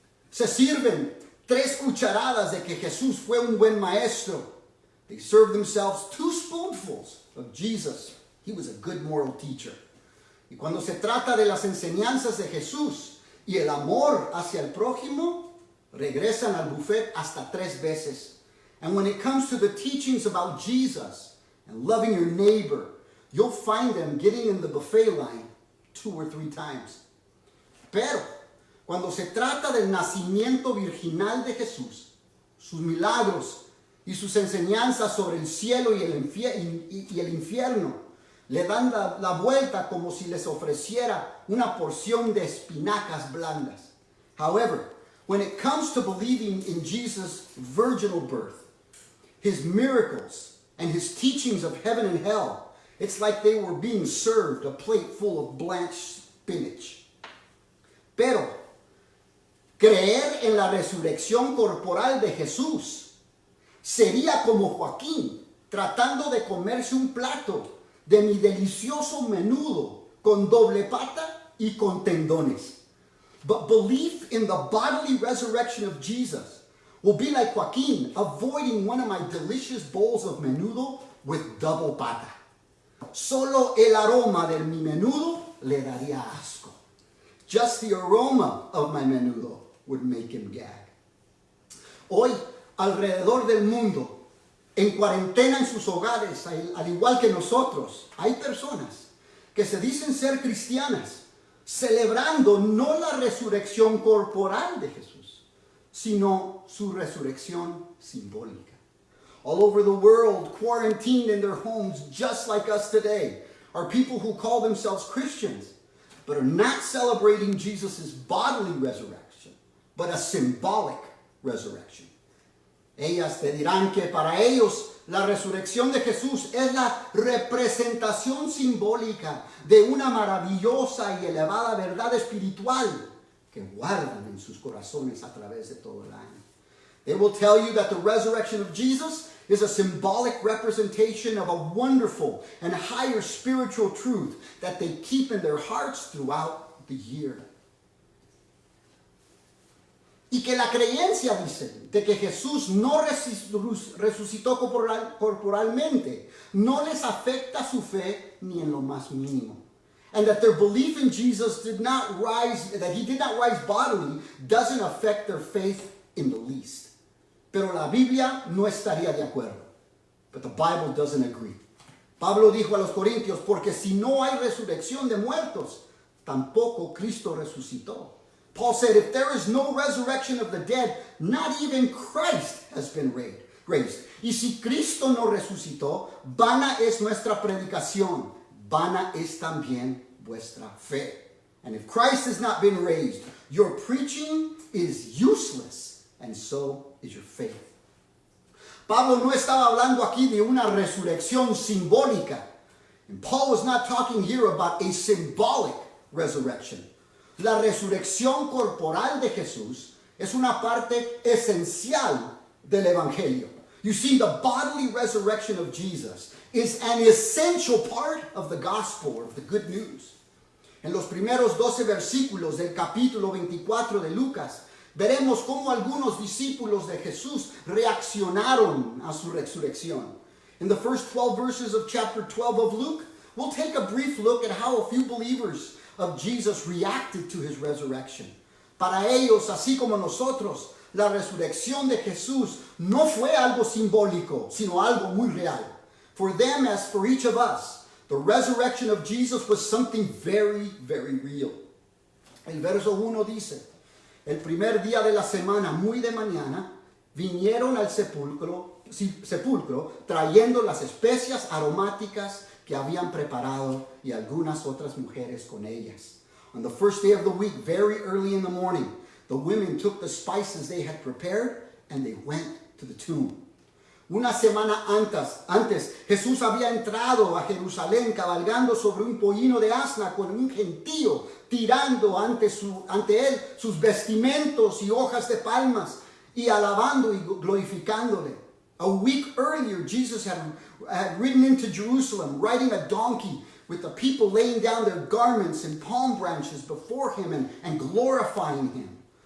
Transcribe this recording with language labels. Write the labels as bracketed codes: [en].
[es] Se sirven 3 cucharadas de que Jesús fue un buen maestro. [en] They serve themselves 2 spoonfuls of Jesus. He was a good moral teacher. [es] Y cuando se trata de las enseñanzas de Jesús y el amor hacia el prójimo, regresan al buffet hasta 3 veces. [en] And when it comes to the teachings about Jesus and loving your neighbor, you'll find them getting in the buffet line 2 or 3 times. [es] Pero cuando se trata del nacimiento virginal de Jesús, sus milagros y sus enseñanzas sobre el cielo y el infierno, le dan la vuelta como si les ofreciera una porción de espinacas blandas. [en] However, when it comes to believing in Jesus' virginal birth, his miracles, and his teachings of heaven and hell, it's like they were being served a plate full of blanched spinach. [es] Pero creer en la resurrección corporal de Jesús sería como Joaquín tratando de comerse un plato de mi delicioso menudo con doble pata y con tendones. [en] But belief in the bodily resurrection of Jesus will be like Joaquín avoiding one of my delicious bowls of menudo with double pata. [es] Solo el aroma de mi menudo le daría asco. [en] Just the aroma of my menudo would make him gag. [es] Hoy, alrededor del mundo, en cuarentena en sus hogares, al igual que nosotros, hay personas que se dicen ser cristianas, celebrando no la resurrección corporal de Jesús, sino su resurrección simbólica. [en] All over the world, quarantined in their homes, just like us today, are people who call themselves Christians, but are not celebrating Jesus' bodily resurrection, but a symbolic resurrection. [es] Ellas te dirán que para ellos la resurrección de Jesús es la representación simbólica de una maravillosa y elevada verdad espiritual que guardan en sus corazones a través de todo el año. [en] They will tell you that the resurrection of Jesus is a symbolic representation of a wonderful and higher spiritual truth that they keep in their hearts throughout the year. [es] Y que la creencia, dicen, de que Jesús no resucitó corporalmente, no les afecta su fe ni en lo más mínimo. [en] And that their belief in Jesus did not rise bodily, doesn't affect their faith in the least. [es] Pero la Biblia no estaría de acuerdo. [en] But the Bible doesn't agree. [es] Pablo dijo a los Corintios, porque si no hay resurrección de muertos, tampoco Cristo resucitó. [en] Paul said, if there is no resurrection of the dead, not even Christ has been raised. [es] Y si Cristo no resucitó, vana es nuestra predicación, vana es también vuestra fe. [en] And if Christ has not been raised, your preaching is useless, and so is your faith. [es] Pablo no estaba hablando aquí de una resurrección simbólica. [en] And Paul was not talking here about a symbolic resurrection. [es] La resurrección corporal de Jesús es una parte esencial del Evangelio. [en] You see, the bodily resurrection of Jesus is an essential part of the gospel, or of the good news. [es] En los primeros 12 versículos del capítulo 24 de Lucas, veremos cómo algunos discípulos de Jesús reaccionaron a su resurrección. [en] In the first 12 verses of chapter 12 of Luke, we'll take a brief look at how a few believers of Jesus reacted to his resurrection. [es] Para ellos, así como nosotros, la resurrección de Jesús no fue algo simbólico, sino algo muy real. [en] For them, as for each of us, the resurrection of Jesus was something very, very real. [es] El verso 1 dice, el primer día de la semana, muy de mañana, vinieron al sepulcro trayendo las especias aromáticas que habían preparado y algunas otras mujeres con ellas. [en] On the first day of the week, very early in the morning, the women took the spices they had prepared and they went to the tomb. [es] Una semana antes, Jesús había entrado a Jerusalén cabalgando sobre un pollino de asna con un gentío tirando ante él sus vestimentos y hojas de palmas y alabando y glorificándole. [en] A week earlier, Jesus had ridden into Jerusalem riding a donkey with the people laying down their garments and palm branches before him and glorifying him.